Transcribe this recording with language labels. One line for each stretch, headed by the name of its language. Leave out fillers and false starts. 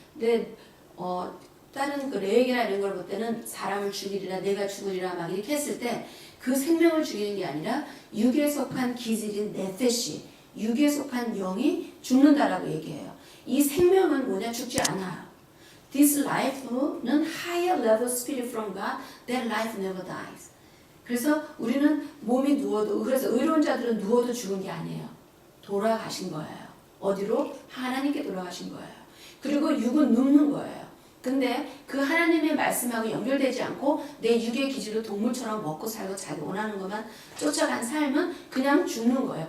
Korean: 근데 다른 그 레위기나 이런 걸 볼 때는 사람을 죽이리라 내가 죽으리라 막 이렇게 했을 때 그 생명을 죽이는 게 아니라 육에 속한 기질인 네페시 육에 속한 영이 죽는다라고 얘기해요. 이 생명은 뭐냐? 죽지 않아요.
English: This life는 higher level spirit from God. That life never dies.
Korean: 그래서 우리는 몸이 누워도 그래서 의로운 자들은 누워도 죽은 게 아니에요. 돌아가신 거예요. 어디로? 하나님께 돌아가신 거예요. 그리고 육은 눕는 거예요. 근데 그 하나님의 말씀하고 연결되지 않고 내 육의 기질로 동물처럼 먹고 살고 자기 원하는 것만 쫓아간 삶은 그냥 죽는 거예요.